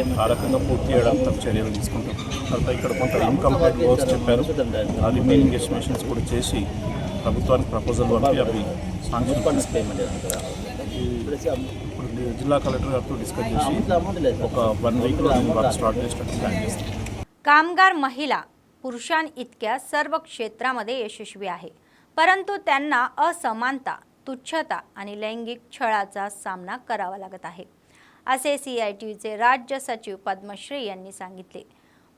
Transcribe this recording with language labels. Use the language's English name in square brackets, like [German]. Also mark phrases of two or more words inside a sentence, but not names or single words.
[Telugu] ఆ రకంగా పూర్తి చేయడానికి చర్యలు తీసుకుంటాం. తర్వాత ఇక్కడ కొంత [English] incomplete works [Telugu] చెప్పారు, ఆ [English] remaining estimations [Telugu] కూడా చేసి ప్రభుత్వానికి ప్రపోజల్ పంపి అవి శాంక్షన్ ఇప్పుడు జిల్లా కలెక్టర్ గారితో డిస్కస్ చేసి ఒక 1 వీక్లో [English] work start [Telugu] చేసినట్టు ప్లాన్ చేస్తాం. [Marathi] कामगार महिला पुरुषांइतक्या सर्व क्षेत्रामध्ये यशस्वी आहे, परंतु त्यांना असमानता, तुच्छता आणि लैंगिक छळाचा सामना करावा लागत आहे असे CITUचे राज्य सचिव पद्मश्री यांनी सांगितले.